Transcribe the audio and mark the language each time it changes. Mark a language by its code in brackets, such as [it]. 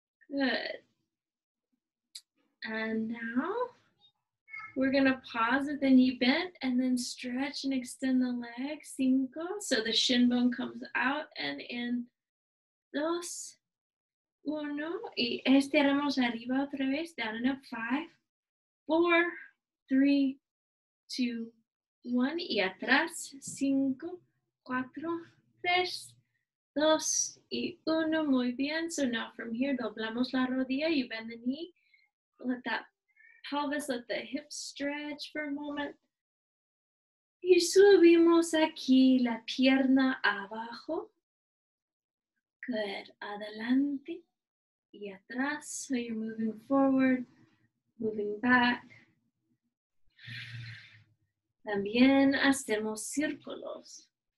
[en] Good. And now we're gonna pause with the knee bent and then stretch and extend the leg. 5. So the shin bone comes out and in. 2, 1. [es] Y estiramos arriba otra vez. [en] Down and up. 5, 4, 3, 2, 1. [es] Y atrás. 5, 4, 3, 2 y 1. Muy bien. [en] So now from here, [es] doblamos la rodilla. [en] You bend the knee. Let that pelvis, let the hips stretch for a moment. [es] Y subimos aquí la pierna abajo. Good. Adelante y atrás. [en] So you're moving forward, moving back. [es] También hacemos círculos.